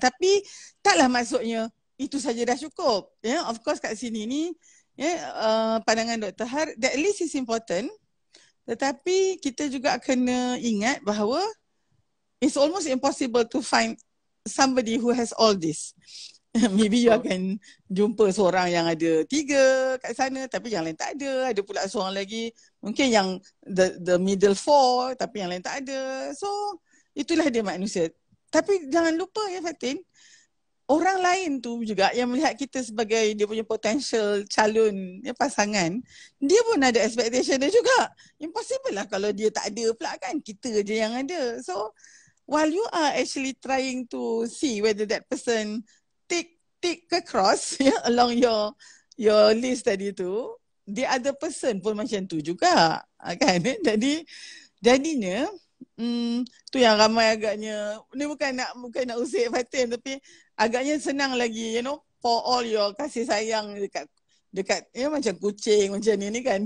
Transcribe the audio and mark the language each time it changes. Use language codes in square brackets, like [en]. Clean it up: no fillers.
[ms] Tapi taklah maksudnya itu saja dah cukup. Of course kat sini ni pandangan Dr. [en] Har, that list is important. [ms] Tetapi kita juga kena ingat bahawa [en] it's almost impossible to find somebody who has all this. Maybe you [ms] akan jumpa seorang yang ada 3 kat sana tapi yang lain tak ada. Ada pula seorang lagi mungkin yang [en] the middle 4 [ms] tapi yang lain tak ada. [en] So [ms] itulah dia manusia. Tapi jangan lupa Fatin, orang lain tu juga yang melihat kita sebagai dia punya potential calon pasangan, dia pun ada expectation dia juga. Impossible lah kalau dia tak ada pula kan, kita je yang ada. [en] So while you are actually trying to see whether that person tick across along your list [ms] tadi tu, [en] the other person [ms] pun macam tu juga kan. Jadinya tu yang ramai agaknya, ni bukan nak usik Fatin, tapi agaknya senang lagi [en] pour all your [ms] kasih sayang dekat macam kucing macam ni kan.